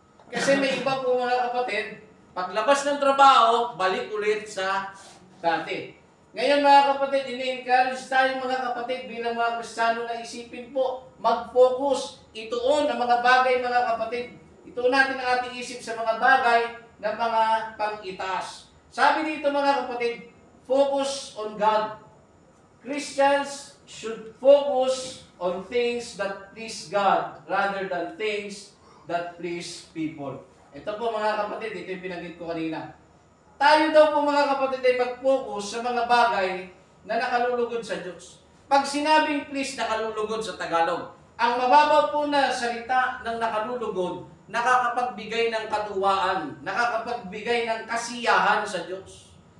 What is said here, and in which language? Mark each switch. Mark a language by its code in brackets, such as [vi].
[tl] Kasi may iba po mga kapatid, paglabas ng trabaho, balik ulit sa dati. Ngayon mga kapatid, ini-encourage tayo mga kapatid bilang mga Kristiyano na isipin po, mag-focus, ituon ang mga bagay mga kapatid. Ituon natin ang ating isip sa mga bagay na mga pang-itaas. Sabi dito mga kapatid, [en] focus on God. Christians should focus on things that please God rather than things that please people. [tl] Ito po mga kapatid, ito yung pinanggit ko kanina. Tayo daw po mga kapatid ay mag-focus sa mga bagay na nakalulugod sa Diyos. Pag sinabing please, nakalulugod sa Tagalog. Ang mababaw po na salita ng nakalulugod, nakakapagbigay ng katuwaan, nakakapagbigay ng kasiyahan sa Diyos.